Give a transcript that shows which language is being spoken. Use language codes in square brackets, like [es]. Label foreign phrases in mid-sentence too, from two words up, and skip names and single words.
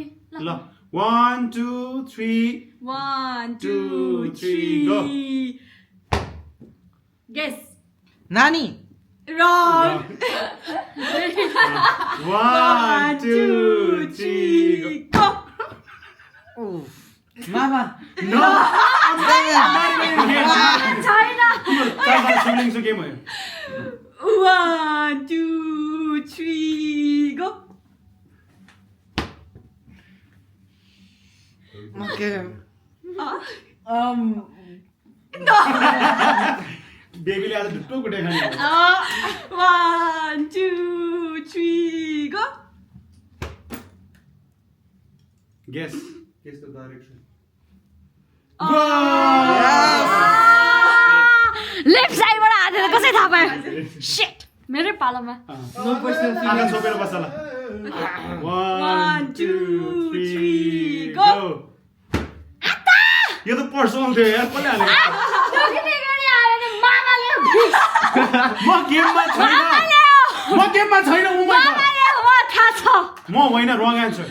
[ne] ल 1 2 3 1 2 [en] 3 go. Guess. [ne] नानी [en] Wrong. 1 2 3 go. Go. [ne] मामा नो छैन सिब्लिङ्सको गेम हो [en] 1 2 3 go. [ne] ओके बेबीले आज ढुट्टो कुटे खाने [en] 1 2 3 go. Guess. Guess the direction. [ne] लेफ्ट साइडबाट हातेर कसै थाहा पायो शिट मेरै पालोमा [en] No personal [ne] आँखा [en] feelings. [ne] छोपेर बस्छ ल [en] 1 2 3 go [ne] यो त पर्सनल थियो यार कसले हालेको म गेममा छैन म गेममा छैन उ म म होइन [en] wrong answer